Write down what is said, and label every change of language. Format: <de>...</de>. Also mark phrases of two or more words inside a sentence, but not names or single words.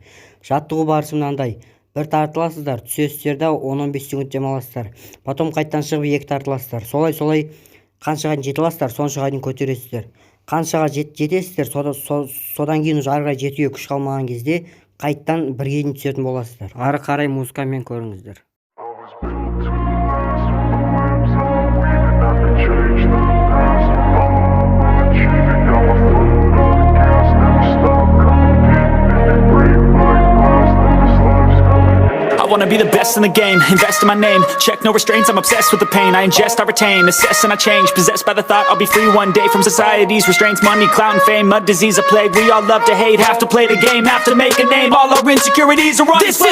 <kk>Жаттығу барысы мынандай: бір тартыласыздар, түсесіздер да 10-15 секунд демаласыздар. Потом қайттан шығып екі тартыласыздар. Солай қаншаға жетіп аласыздар, соншаға дейін көтересіздер. Қаншаға жетесіздер, содан кейін уже ары қарай жетуге күш қалмаған кезде қайттан бірге дейін түсетін боласыздар. Ары қарай музыкамен көріңіздер.</kk> <en>I wanna be the best in the game, invest in my name, check no restraints, I'm obsessed with the pain, I ingest, I retain, assess and I change, possessed by the thought I'll be free one day from society's restraints, money, clout and fame, a disease, a plague, we all love to hate, have to play the game, have to make a name, all our insecurities are on display.</en>